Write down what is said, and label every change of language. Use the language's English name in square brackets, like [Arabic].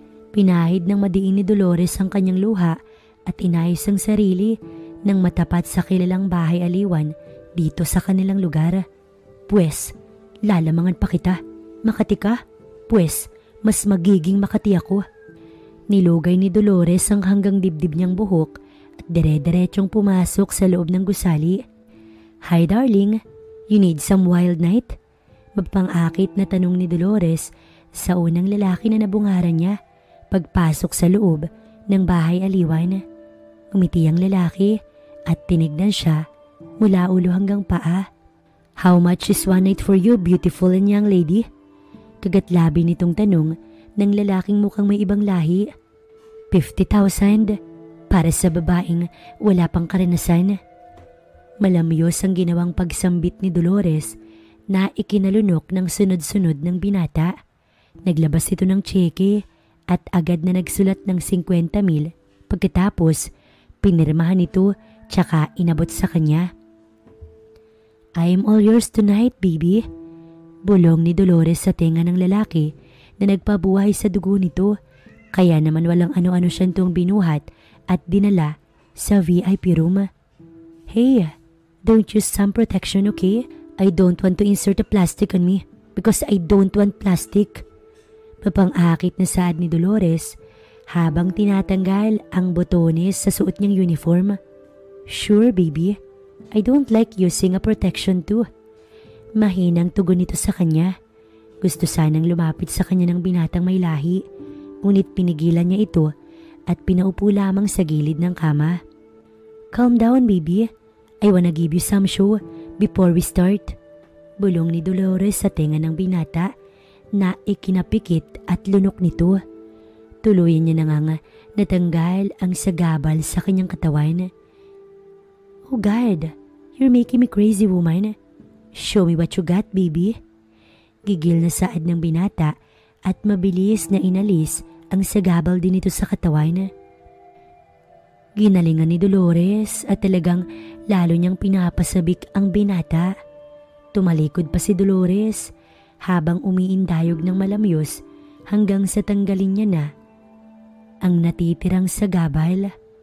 [Filipino] Pinahid ng madiin ni Dolores ang kanyang luha at inayos ang sarili ng matapat sa kilalang bahay aliwan dito sa kanilang lugar. Pwes, lalamangan pa kita. Makati ka? Pwes, mas magiging Makati ako. Nilugay ni Dolores ang hanggang dibdib niyang buhok at dire-diretsong pumasok sa loob ng gusali. [English] Hi darling, you need some wild night? [Filipino] Mapang-akit na tanong ni Dolores sa unang lalaki na nabungaran niya pagpasok sa loob ng bahay aliwan. Umiti ang lalaki at tinignan siya mula ulo hanggang paa. [English] How much is one night for you, beautiful and young lady? [Filipino] Kagatlabi nitong tanong ng lalaking mukhang may ibang lahi. 50,000 para sa babaeng wala pang karanasan. Malamyos ang ginawang pagsambit ni Dolores na ikinalunok ng sunod-sunod ng binata. Naglabas ito ng tseke at agad na nagsulat ng 50,000. Pagkatapos, pinirmahan ito tsaka inabot sa kanya. [English] "I am all yours tonight, baby." [Filipino] Bulong ni Dolores sa tenga ng lalaki na nagpabuhay sa dugo nito, kaya naman walang ano-ano siyang tuwang binuhat at dinala sa VIP room. [English] "Hey, don't use sun protection, okay? I don't want to insert a plastic on me because I don't want plastic." [Filipino] Mapang-akit na saad ni Dolores habang tinatanggal ang botones sa suot niyang uniform. [English] "Sure, baby. I don't like using a protection too." [Filipino] Mahinang tugon nito sa kanya. Gusto sanang lumapit sa kanya ng binatang may lahi, ngunit pinigilan niya ito at pinaupo lamang sa gilid ng kama. [English] "Calm down, baby. I wanna give you some show before we start." [Filipino] Bulong ni Dolores sa tenga ng binata na ikinapikit at lunok nito. Tuluyan niya na nga natanggal ang sagabal sa kanyang katawan. [English] "Oh God, you're making me crazy, woman. Show me what you got, baby." [Filipino] Gigil na saad ng binata at mabilis na inalis ang sagabal din ito sa katawan. Ginalingan ni Dolores at talagang lalo niyang pinapasabik ang binata. Tumalikod pa si Dolores habang umiindayog ng malamyos hanggang sa tanggalin niya na ang natitirang sagabal.